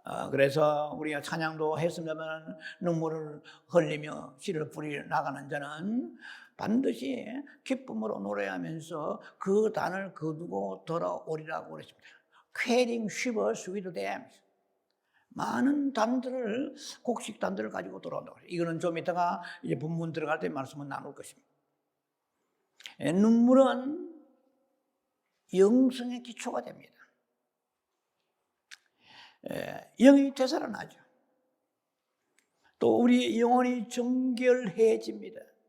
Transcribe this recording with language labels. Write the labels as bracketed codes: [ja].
[ko] 그래서 우리가 찬양도 했습니다만 눈물을 흘리며 씨를 뿌리 나가는 자는 반드시 기쁨으로 노래하면서 그 단을 거두고 돌아오리라고 그랬습니다. [en] Carrying shivers with them. [ko] 많은 단들을, 곡식 단들을 가지고 돌아온다고 그래요. 이거는 좀 이따가 이제 본문 들어갈 때 말씀을 나눌 것입니다. 눈물은 영성의 기초가 됩니다. 영이 되살아나죠. 또 우리 영혼이 정결해집니다.